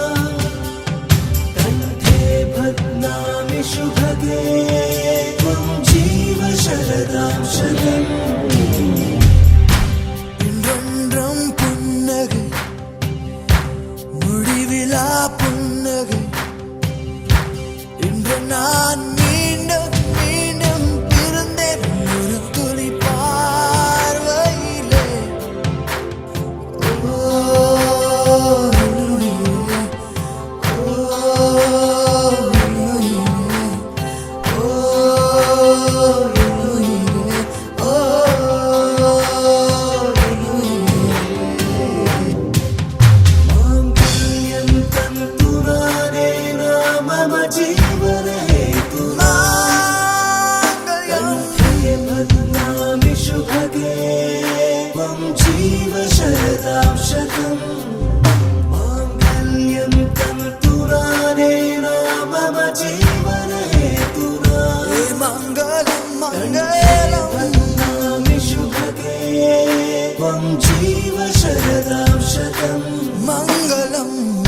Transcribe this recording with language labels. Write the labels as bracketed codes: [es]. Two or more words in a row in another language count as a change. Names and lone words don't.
[sa] कण्ठे बध्नामि शुभगे त्वं जीव शरदां शतम् [ta] இன்றென்றும் புன்னகை முடிவிலா புன்னகை இன்று நான் மீண்டும் மீண்டும் பிறந்தேன் ஒரு துளி பார்வையிலே ஓ உயிரே, ஓ உயிரே, ஓ உயிரே, ஓ [sa] माङ्गल्यं तन्तुनानेन मम जीवने तुना कण्ठे बध्नामि शुभगे त्वं जीव शरदां शतम् माङ्गल्यं तन्तुनानेन मम जीवने तुना मङ्गलं मङ्गलं बध्नामि शुभगे त्वं जीव शरदां शतम् मङ्गलम्